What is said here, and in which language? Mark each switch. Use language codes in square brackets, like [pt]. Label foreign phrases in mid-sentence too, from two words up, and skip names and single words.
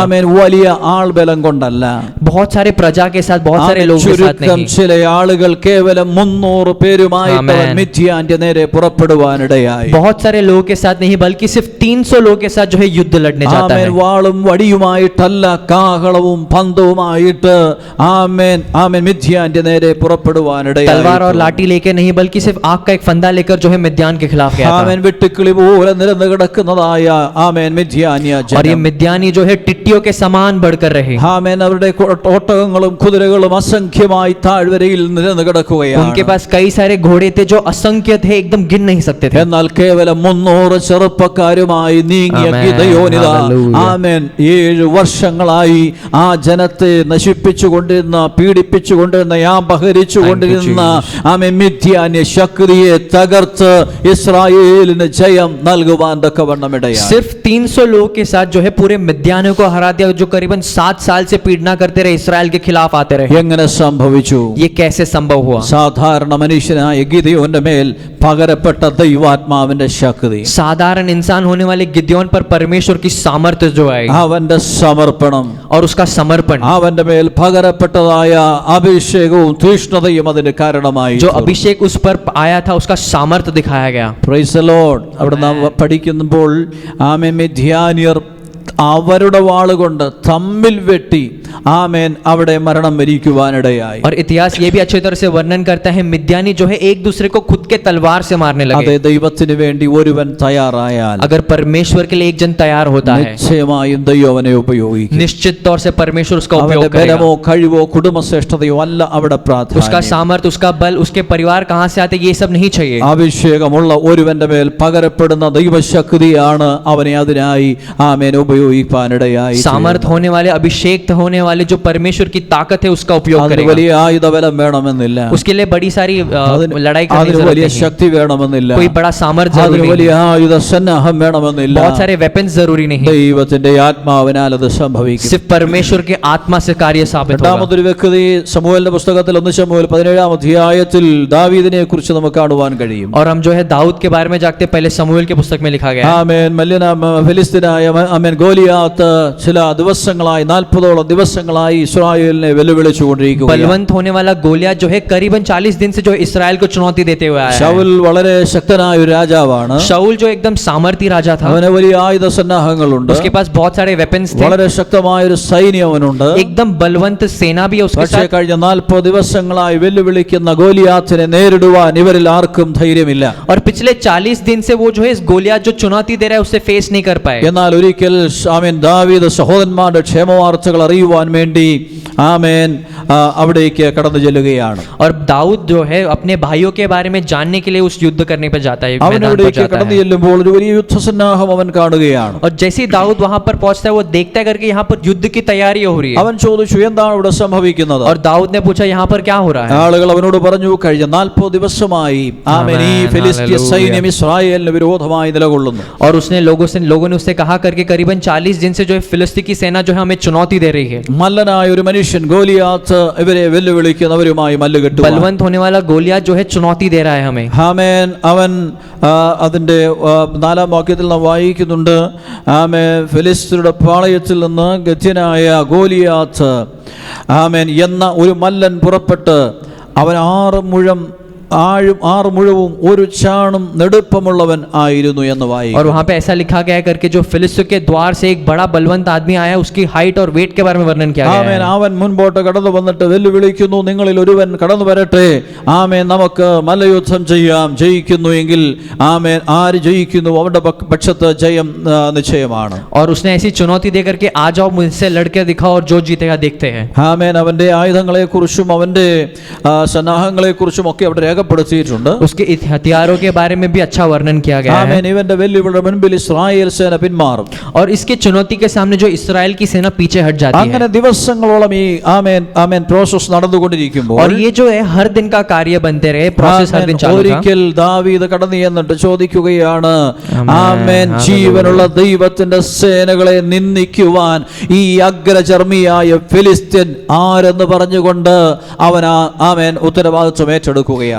[ml] ആമേൻ വലിയ ആൾബലം കൊണ്ടല്ല, [hi] बहुत सारे प्रजा के साथ, बहुत सारे [ml] ആമേൻ [hi] लोगों के साथ [ml] ചുരുക്കം [hi] नहीं। [ml] ചില ആളുകൾ കേവലം 300 പേരുമായിട്ട് അവൻ ആമേൻ. മിദ്യാന്റെ നേരെ പുറപ്പെടുവാനിടയായി. [hi] बहुत सारे लोगों के साथ नहीं बल्कि सिर्फ 300 लोगों के साथ जो है युद्ध लड़ने जाता [ml] ആമേൻ [hi] है। [ml] വാളും വടിയുമായിട്ടല്ല, കാഹളവും പന്തവുമായിട്ട് ആമേൻ ആമേൻ മിദ്യാന്റെ നേരെ പുറപ്പെടുവാനിടയായി. [hi] तलवार और लाठी लेके नहीं बल्कि सिर्फ आग का एक फंदा लेकर जो है मिद्यान के खिलाफ गया था। [ml] ആമേൻ വെട്ടുക്കിളി പോലെ നിരന്ന് കിടക്കുന്നതായ ആമേൻ മിദ്യാന്യ [hi] और ये [ml] ജനം. [hi] मिद्यानी जो है टिट्टियों के समान बढ़कर रहे। [ml] ആമേൻ അവരുടെ ഒട്ടകങ്ങളും കുതിരകളും അസംഖ്യമായി താഴ്വരയിൽ നിരന്ന് കിടക്കുകയാണ്. [hi] उनके पास कई सारे घोड़े थे जो असंख्य थे, एकदम गिन नहीं सकते थे। [ml] എന്നാൽ കേവലം 300 ചെറുപ്പക്കാരുമായി നീങ്ങിയ ആമേൻ, ഗിദയോനിതാ ഹല്ലേലൂയ. ആമേൻ 7 വർഷങ്ങളായി ആ ജനത്തെ നശിപ്പിച്ചുകൊണ്ടിരുന്ന, പീഡിപ്പിച്ചുകൊണ്ടിരുന്ന, അപഹരിച്ചുകൊണ്ടിരുന്ന ആമേൻ മിദ്യാന്യ ശക്തിയെ തകർത്ത് ഇസ്രായേലിന് ജയം നൽകുവാൻ തക്കവണ്ണമിടയായി. [hi] सिर्फ 300 लोगों के साथ जो है पूरे मिद्यानियों को हरा दिया, जो करीबन 7 साल से पीड़ना करते रहे, इसराइल के खिलाफ आते रहे। [ml] എങ്ങനെ സംഭവിച്ചു? [hi] ये कैसे संभव हुआ? [ml] സാധാരണ മനുഷ്യനായ ഗിദയോന്റെ മേൽ പകരപ്പെട്ട ദൈവാത്മാവിന്റെ ശക്തി, [hi] साधारण इंसान होने वाले गिदयोन पर परमेश्वर की सामर्थ्य जो आई, [ml] അവന്റെ സമർപ്പണം, [hi] और उसका समर्पण, [ml] അവന്റെ മേൽ പകരപ്പെട്ടതായ അഭിഷേകവും തീഷ്ണതയും അതിന് കാരണമായി. [hi] जो अभिषेक उस पर आया था उसका सामर्थ्य दिखाया गया। [en] Praise the Lord. [ml] അവിടെ നാം പഠിക്കുമ്പോൾ ആമേൻ മിദ്യാന്യർ അവരുടെ വാളുകൊണ്ട് തമ്മിൽ വെട്ടി ആമേൻ അവിടെ മരണം വരിക്കുവാനിടയായി. [hi] और इतिहास ये भी अच्छी तरह से वर्णन करता है, मिद्यानी जो है एक दूसरे को खुद के तलवार से मारने [ml] അതേ, [hi] लगे। [ml] ദൈവത്തിന് വേണ്ടി ഒരുവൻ തയ്യാറായാൽ [hi] अगर परमेश्वर के लिए एक जन तैयार होता है, [ml] നിശ്ചയമായും ദൈവം അവനെ ഉപയോഗിക്കും. [hi] निश्चित तौर से परमेश्वर उसका [ml] അവന്റെ [hi] उपयोग करेगा। [ml] ബലമോ കഴിവോ കുടുംബശ്രേഷ്ഠതയോ അല്ല അവിടെ [hi] उसका [ml] പ്രാധാന്യം. [hi] सामर्थ्य, उसका बल, उसके परिवार कहाँ से आते, ये सब नहीं चाहिए। [ml] അഭിഷേകമുള്ള ഒരുവന്റെ മേൽ പകരപ്പെടുന്ന ദൈവശക്തിയാണ് അവനെ അതിനായി ആമേൻ ഉപയോഗിക്കാനിടയായി. [hi] सामर्थ होने वाले, अभिषेक होने वाले जो परमेश्वर की ताकत है उसका उपयोग [ml] അതിന് [hi] करेगा। [ml] വലിയ ആയുധബലം വേണമെന്നില്ല, [hi] उसके लिए बड़ी सारी लड़ाई करने की [ml] അതിന് [hi] जरूरत [ml] വലിയ [hi] नहीं है। [ml] ശക്തി വേണമെന്നില്ല, [hi] कोई बड़ा सामर्थ [ml] അതിന് [hi] जरूरी [ml] വലിയ [hi] नहीं है। [ml] ആയുധ സന്നാഹം വേണമെന്നില്ല. [hi] बहुत सारे वेपन्स जरूरी नहीं है। [ml] ദൈവത്തിന്റെ ആത്മാവിനാൽ അത് സംഭവിക്കും. [hi] सिर्फ परमेश्वर के आत्मा से कार्य साबित होगा। [ml] രണ്ടാമതൊരു വ്യക്തി ശമൂവേലിന്റെ പുസ്തകത്തിൽ 1 ശമൂവേൽ 17-ാം അധ്യായത്തിൽ ദാവീദിനെ കുറിച്ച് നമുക്ക് കാണുവാൻ കഴിയും. [hi] और हम जो है दाऊद के बारे में जागते, पहले शमूएल के पुस्तक में लिखा गया है। [ml] ആമേൻ. ഫിലിസ്തീനായ ആമേൻ ഗോലിയാത്ത് ചില ദിവസങ്ങളായി 40ഓളം ദിവസം ദിവസങ്ങളായി ഇസ്രായേലിനെ വെല്ലുവിളിച്ചുകൊണ്ടിരിക്കുകയാണ്. [hi] बलवंत होने वाला गोलियत जो है करीबन 40 दिन से जो है इस्राएल को चुनौती देते हुए आया है। [ml] ശൗൽ വളരെ ശക്തനായ ഒരു രാജാവാണ്. [hi] शाऊल जो एकदम सामर्थी राजा था, [ml] അവന് വലിയ ആയുധ സന്നാഹങ്ങളുണ്ട്. [hi] उसके पास बहुत सारे वेपन्स थे, [ml] വളരെ ശക്തമായ ഒരു സൈന്യം അവനുണ്ട്. [hi] एकदम बलवंत सेना भी है उसके [ml] പക്ഷേ [hi] साथ। [ml] കഴിഞ്ഞ 40 ദിവസങ്ങളായി വെല്ലുവിളിക്കുന്ന ഗോലിയാത്തിനെ നേരിടുവാൻ ഇവരിൽ ആർക്കും ധൈര്യമില്ല. [hi] और पिछले 40 दिन से वो जो है इस गोलियत जो चुनौती दे रहा है उससे फेस नहीं कर पाए। [ml] എന്നാൽ ഒരിക്കൽ ആമേൻ ദാവീദ് സഹോദരന്മാരുടെ ക്ഷേമവാർത്തകൾ അറിയുവാൻ വേണ്ടി ആമേൻ അവിടേക്ക് കടന്നു ചെല്ലുകയാണ്. [hi] और दाऊद जो है अपने भाइयों के बारे में जानने के लिए उस युद्ध करने पर जाता है, [ml] അവൻ [hi] मैदान पर [ml] അവിടേക്ക് [hi] जाता [ml] കടന്നു [hi] है। [ml] ചെല്ലുമ്പോൾ ഒരു വലിയ യുദ്ധസന്നാഹം അവൻ കാണുകയാണ്. [hi] और जैसे ही दाऊद वहां पर पहुंचता है वो देखता है करके यहाँ पर युद्ध की तैयारी हो रही है। [ml] അവൻ ചോദിച്ചു, എന്താണ് ഇവിടെ സംഭവിക്കുന്നത്? [hi] और दाऊद ने पूछा यहाँ पर क्या हो रहा है। [ml] ആളുകൾ അവനോട് പറഞ്ഞു, കഴിഞ്ഞ 40 ദിവസമായി ആമേൻ ഈ ഫിലിസ്തീയ സൈന്യം ഇസ്രായേലിന് വിരോധമായി നിലകൊള്ളുന്നു. [hi] और उसने लोगों ने उससे कहा करके करीबन 40 दिन से जो है फिलिस्ती की सेना जो है हमें चुनौती दे रही है। [ml] മല്ലനായ ഒരു മനുഷ്യൻ ഗോലിയാത്ത് ഇവരെ വെല്ലുവിളിക്കുന്നവരുമായി മല്ലുകെട്ടുവാൻ. [hi] बलवंत होने वाला गोलियत जो है चुनौती दे रहा है हमें। [ml] ആമേൻ അവൻ അതിന്റെ 4-ാം വാക്യത്തിൽ നാം വായിക്കുന്നുണ്ട്, ആമേൻ ഫിലിസ്ത്യരുടെ പാളയത്തിൽ നിന്ന് ഗത്യനായ ഗോലിയാത്ത് ആമേൻ എന്ന ഒരു മല്ലൻ പുറപ്പെട്ട് അവൻ 6 മുഴവും 1 ചാണും നെടുപ്പമുള്ളവൻ ആയിരുന്നു എന്ന് വായിക്കും. [hi] और वहां पे ऐसा लिखा गया है करके जो फिलिस्तीयों के द्वार से एक बड़ा बलवंत आदमी आया, उसकी हाइट और वेट के बारे में वर्णन किया गया [ml] ആമേൻ [hi] है। [ml] അവൻ മുൻപോട്ട് കടന്നു വന്നിട്ട് വെല്ലുവിളിക്കുന്നു, നിങ്ങളിൽ ഒരുവൻ കടന്നു വരട്ടെ, ആമേൻ നമുക്ക് മല്ലയുദ്ധം ചെയ്യാം, ജയിക്കുന്നു എങ്കിൽ ആമേൻ ആര് ജയിക്കുന്നു അവരുടെ പക്ഷത്ത് ജയം നിശ്ചയമാണ്. [hi] और उसने ऐसी चुनौती दे करके आ जाओ मुझसे लड़के दिखाओ और जो जीतेगा देखते हैं। [ml] ആമേൻ അവന്റെ ആയുധങ്ങളെ കുറിച്ചും അവന്റെ സന്നാഹങ്ങളെ കുറിച്ചും ഒക്കെ അവിടെ രേഖപ്പെടുത്തിയിട്ടുണ്ട്. [hi] उसके हथियारों के बारे में भी अच्छा वर्णन किया गया [ml] ആമേൻ [hi] है। [ml] ഇവന്റെ വെല്ലുവിളിയുടെ മുൻപിൽ ഇസ്രായേൽ സേന പിന്മാറും. [hi] और इसके चुनौती के सामने जो इस्राएल की सेना पीछे हट जाती [ml] അങ്ങനെ [hi] है। [ml] ദിവസങ്ങളോളം ഈ ആമേൻ പ്രോസസ് നടന്നുകൊണ്ടിരിക്കുമ്പോൾ [hi] और ये जो है हर दिन का कार्य बनते रहे, प्रोसेस हर दिन चालू था। [ml] ഒരിക്കൽ ദാവീദ് കടന്നു ചെന്നിട്ട് ചോദിക്കുകയാണ്, ആമേൻ, ആമേൻ ജീവനുള്ള ദൈവത്തിന്റെ സേനകളെ നിന്ദിക്കുവാൻ ഈ അഗ്രചർമ്മിയായ ഫിലിസ്ത്യൻ ആരെന്ന് പറഞ്ഞുകൊണ്ട് അവൻ ആമേൻ ഉത്തരവാദിത്വം ഏറ്റെടുക്കുകയാണ്.